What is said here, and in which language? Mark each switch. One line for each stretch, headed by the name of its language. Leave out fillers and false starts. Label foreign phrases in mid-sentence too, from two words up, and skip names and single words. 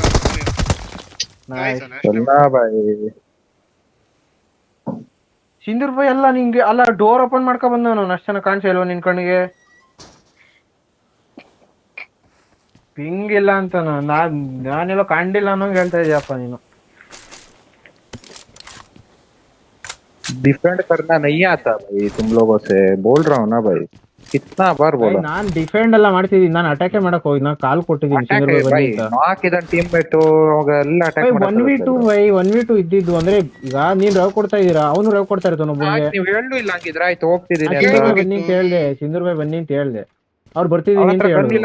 Kannada: ಸಿಂಧೂರ್ ಬಾಯ್ ಎಲ್ಲ ನಿಂಗೆ ಅಲ್ಲ
English: door open
Kannada: ಮಾಡ್ಕೊ ಬಂದವನು. ಅಷ್ಟು ಜನ ಕಾಣಿಸ ಇಲ್ವ ನಿನ್ ಕಣ್ಣಿಗೆ? ಹಿಂಗಿಲ್ಲ ಅಂತ ನಾನೆಲ್ಲೋ ಕಂಡಿಲ್ಲ ಅನ್ನೋಂಗ್ ಹೇಳ್ತಾ ಇದೀಯಪ್ಪ ನೀನು.
Hindi: डिफेंड करना नहीं आता भाई तुम लोगों से बोल रहा हूँ ना भाई कितना बार बोला.
Kannada: ನಾನ್ ಡಿಫೆಂಡ್ ಎಲ್ಲ ಮಾಡ್ತಿದ್ದೀನಿ, ನಾನು ಅಟ್ಯಾಕೆ ಮಾಡಕ್ ಹೋಗಿ ನಾನು ಕಾಲ್ ಕೊಟ್ಟಿದ್ದೀನಿ.
English: team mate
Kannada: ಎಲ್ಲ ಅಟ್ಯಾಕ್ 1v2 1v2 ಇದ್ದಿದ್ದು ಅಂದ್ರೆ ಈಗ ನೀನ್ ರವ್ ಕೊಡ್ತಾ ಇದೀರಾ, ಅವನು ರವ್ ಕೊಡ್ತಾ ಇರ್ತಾನ ಒಬ್ಬನಿಗೆ. ನೀವು ಹೇಳು ಇಲ್ಲ ಹಂಗಿದ್ರೆ ಆಯ್ತು ಹೋಗ್ತಿದ್ದೀನಿ ಬನ್ನಿ ಅಂತ ಹೇಳ್ದೆ, ಸಿಂಧೂರ್ ಬಾಯ್ ಬನ್ನಿ ಅಂತ ಹೇಳ್ದೆ. ಅವ್ರು ಬರ್ತಿದೀನಿ ಅಂತ ಹೇಳಿದ್ರು.